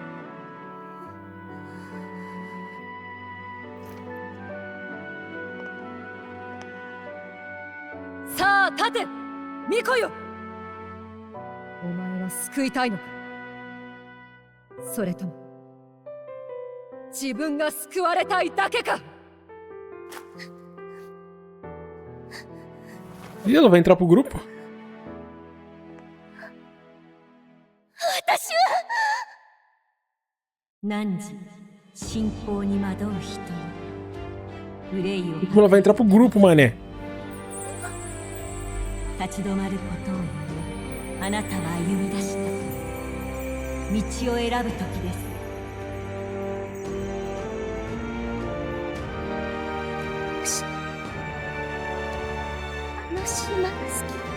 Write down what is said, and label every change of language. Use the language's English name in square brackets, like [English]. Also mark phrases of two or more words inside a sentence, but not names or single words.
[Japanese] さあ立て、巫女よ。お前は救いたいのか、それとも自分が救われたいだけか。 [Portuguese] E ela vai entrar pro grupo? [Japanese] 私は汝信仰に惑う人よ、憂いを [Portuguese] Ela vai entrar pro grupo, mané. [Japanese] 立ち止まることをやめ、あなたは歩み出した道を選ぶ時です。あの島が好き。